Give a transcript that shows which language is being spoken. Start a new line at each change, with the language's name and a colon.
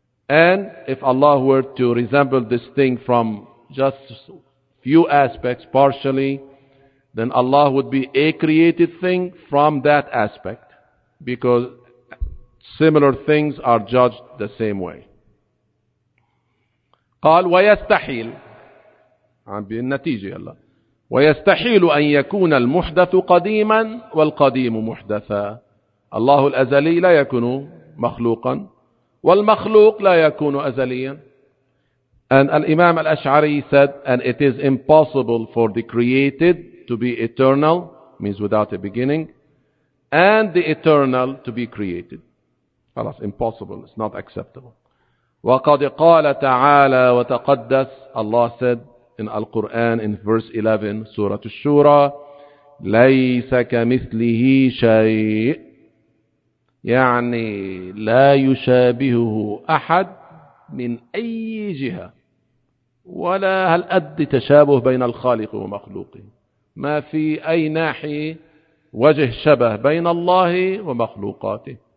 English: And if Allah were to resemble this thing from just few aspects partially, then Allah would be a created thing from that aspect, because similar things are judged the same way.
Arabic: قال ويستحيل عن بالنتيجة الله ويستحيل أن يكون المحدث قديما والقديم محدثا. الله الأزلي لا يكون مخلوقا والمخلوق لا يكون أزليا.
English: And الإمام الأشعري said, and it is impossible for the created to be eternal, means without a beginning, and the eternal to be created. خلاص, impossible, it's not acceptable.
Arabic: وَقَدْ قَالَ تَعَالَى وَتَقَدَّسَ.
English: Allah said in Al-Quran in verse 11, Surah Al-Shura,
Arabic: لَيْسَ كَمِثْلِهِ شَيْءٍ, يعني لا يشابهه أحد من أي جهة, ولا هل أد تشابه بين الخالق ومخلوقه, ما في أي ناحية وجه شبه بين الله ومخلوقاته.